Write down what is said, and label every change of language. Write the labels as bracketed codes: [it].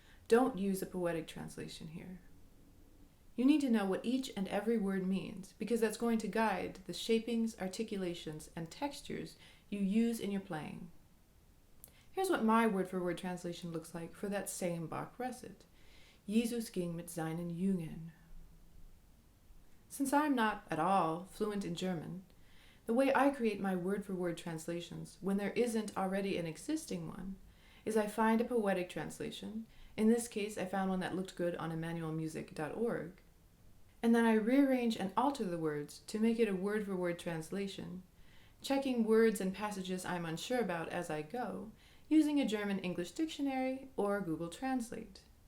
[en] Don't use a poetic translation here. You need to know what each and every word means, because that's going to guide the shapings, articulations, and textures you use in your playing. Here's what my word-for-word translation looks like for that same Bach recit. [de] Jesus ging mit seinen Jüngern. [en] Since I'm not at all fluent in German, the way I create my word-for-word translations when there isn't already an existing one is I find a poetic translation. In this case, I found one that looked good on emmanuelmusic.org. And then I rearrange and alter the words to make it a word-for-word translation, checking words and passages I'm unsure about as I go, using a German-English dictionary or Google Translate.